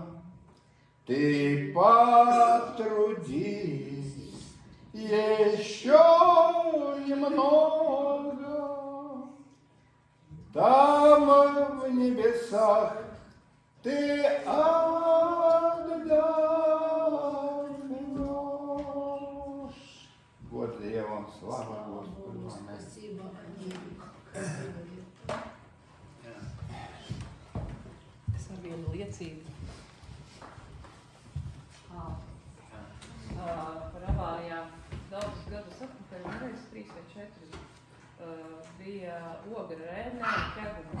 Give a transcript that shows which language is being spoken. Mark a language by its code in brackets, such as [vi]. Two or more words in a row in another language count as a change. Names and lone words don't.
[ru] Ты потрудись еще немного. Там в небесах ты отдохнешь. Вот я вам слава Господу. Спасибо. [lv] Es varu vienu liecību. Par avārijām daudzus gadus atpakaļ, reiz 3 vai 4, bija ogra Rēnē Ķegumā.